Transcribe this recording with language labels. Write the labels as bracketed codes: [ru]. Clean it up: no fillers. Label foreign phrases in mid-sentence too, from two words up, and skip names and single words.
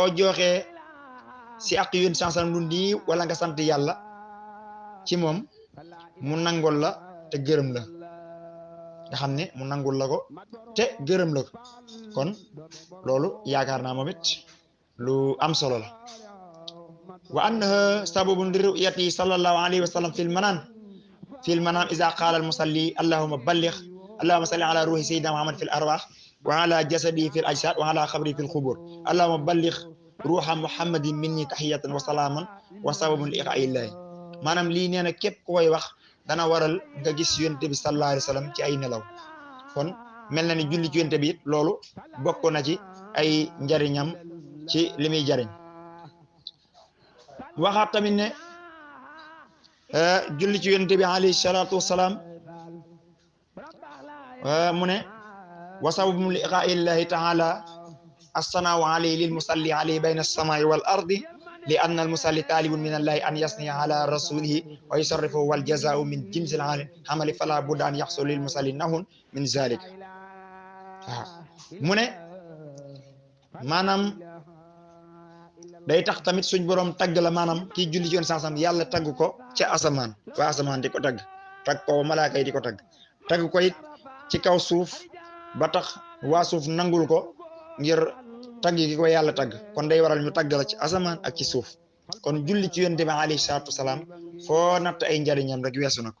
[wo] joxee si àq yonent sallam lu niiw wala nga sant yàlla ci moom mu nangul la te gërëm la nga xam ne mu nangul la ko te gërëm la ko kon loolu yaakaar naa moom it lu am solo la [ar] وأنه سبب لرؤيته صلى الله عليه وسلم في المنام إذا قال المصلي اللهم صل على روح سيدنا محمد في الأرواح وعلى جسده في الأجساد وعلى قبره في القبور اللهم بلغ روح محمد مني تحية وسلاما وسبب لإلقاء الله [wo] maanaam lii nee na képp ku koy wax dana waral nga gis yonent bi [ar] صلى الله عليه وسلم [wo] ci ay nelaw kon mel na ni julli ci yonent bi it loolu bokk na ci ay njariñam ci li muy jariñ waxaat tamit ne julli ci yonent bi [ar] عليه الصلاة والسلام [wo] mu ne [ar] وسبب لإلقاء الله تعالى الثناء عليه للمصلي عليه بين السماء والأرض لأن المصلي طالب من الله أن يثني على رسوله ويشرف والجزاء من جنس العمل فلا بد أن يحصل للمصلي نحو من ذلك [wo] waaw mu ne maanaam day tax tamit suñ borom tagg la maanaam kii julli ci yoon sansam yàlla tagg ko ca asamaan waa asamaan di ko tagg ko malaaka yi di ko tagg ko it ci kaw suuf ba tax waa suuf nangul ko ngir tagg gi ko yàlla tagg kon day waral ñu tagg la ci asamaan ak ci suuf kon julli ci yonent bi [ar] عليه الصلاة والسلام [wo] foo natt ay njariñam rek weesu na ko